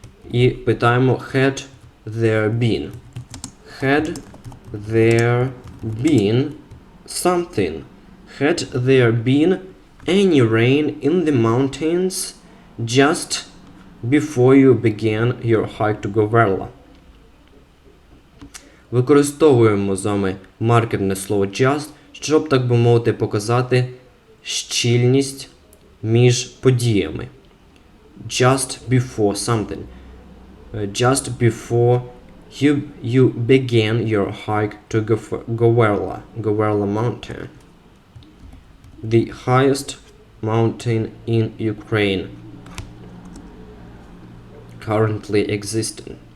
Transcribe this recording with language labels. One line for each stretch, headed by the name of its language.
Ukrainian: І питаємо
English: had there been. Had there been something? Had there been any rain in the mountains just before you began your hike to Говерло?
Ukrainian: Використовуємо з вами маркерне слово just, щоб, так би мовити, показати щільність між подіями.
English: Just before something. Just before you began your hike to Говерло mountain. The highest mountain in Ukraine currently existing.